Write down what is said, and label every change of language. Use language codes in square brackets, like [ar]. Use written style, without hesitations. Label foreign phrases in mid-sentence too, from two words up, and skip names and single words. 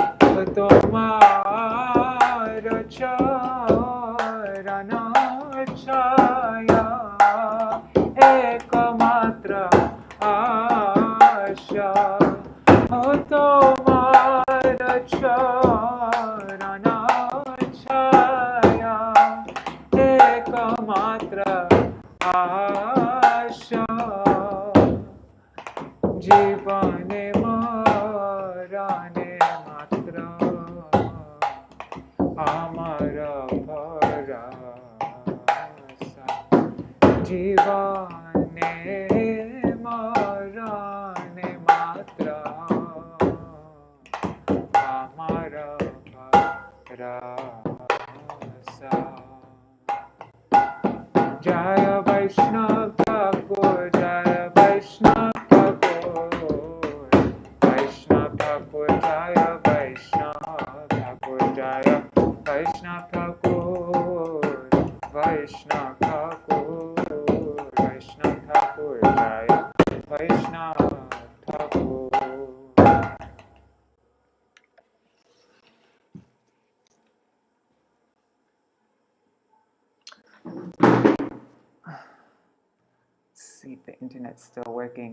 [bn] তোমার চরণ ছায়া একমাত্র আশা তোমার চরণ ছায়া একমাত্র আশা जीवने মরণে মাত্র আমার ভরসা জীবনে মরণে মাত্র আমার ভরসা জয় বৈষ্ণব ঠাকুর জয় বৈষ্ণব বৈষ্ণব ঠাকুর, বৈষ্ণব ঠাকুর, বৈষ্ণব ঠাকুর, জয় বৈষ্ণব ঠাকুর. [en] Let's see if the internet's still working.